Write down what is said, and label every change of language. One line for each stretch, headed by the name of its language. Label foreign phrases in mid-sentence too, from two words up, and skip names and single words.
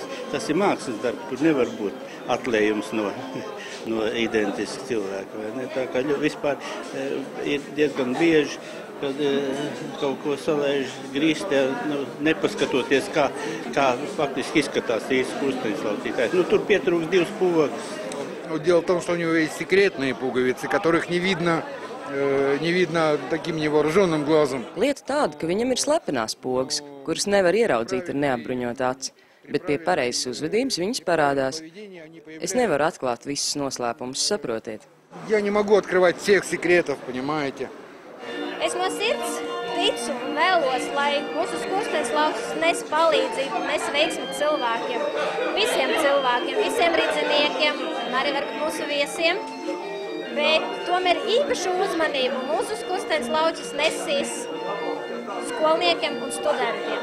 Latvian: Tas ir mākslas darbs, tur nevar būt atlējums no identiska cilvēka. Vai ne? Tā kā vispār ir diezgan bieži, kad kaut ko salēž grīstē, nepaskatoties, kā faktiski izskatās īsti skursteņslaucītājs. Tur pietrūks 2 pogas.
Russian: Дело в том, что у него есть секретные пуговицы, которых не видно таким невооруженным глазом.
Latvian: Lieta tāda, ka viņam ir slepenās pogas, kuras nevar ieraudzīt ar neapbruņotu aci, bet pie pareizas uzvedības viņas parādās. Es nevaru atklāt visus noslēpumus, saprotiet.
Russian: Я не могу открывать всех секретов, понимаете?
Latvian: Es no sirds ticu un vēlos, lai mūsu skursteņslauķis nes palīdzību, nes veiksmi cilvēkiem, visiem ridzeniekiem un arī varbūt mūsu viesiem. Bet tomēr īpašu uzmanību mūsu skursteņslauķis nesīs skolniekiem un studentiem.